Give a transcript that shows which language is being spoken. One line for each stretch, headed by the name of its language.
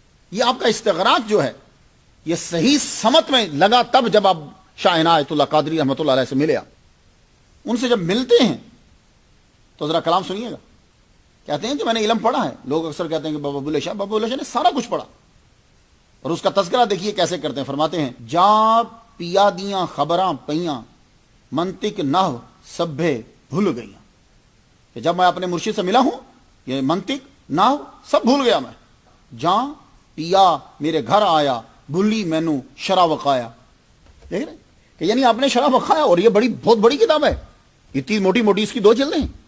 Urdu: یہ آپ کا استغراق جو ہے یہ صحیح سمت میں لگا تب جب آپ شاہ عنایت اللہ قادری رحمۃ اللہ علیہ سے ملے. آپ ان سے جب ملتے ہیں تو ذرا کلام سنیے گا. کہتے ہیں کہ میں نے علم پڑھا ہے. لوگ اکثر کہتے ہیں کہ بابا بلے شاہ نے سارا کچھ پڑھا، اور اس کا تذکرہ دیکھیے کیسے کرتے ہیں.
Punjabi: فرماتے ہیں جا پیا دیاں خبراں پیاں منطق نحو سبھے بھول گئیاں.
Urdu: کہ جب میں اپنے مرشد سے ملا ہوں یہ منطق نحو سب بھول گیا.
Punjabi: میں جا پیا میرے گھر آیا بھولی مینو شرح وقایا.
Urdu: دیکھ رہے کہ یعنی آپ نے شرح وقایا، اور یہ بہت بڑی کتاب ہے، اتنی موٹی موٹی اس کی 2 جلدیں ہیں.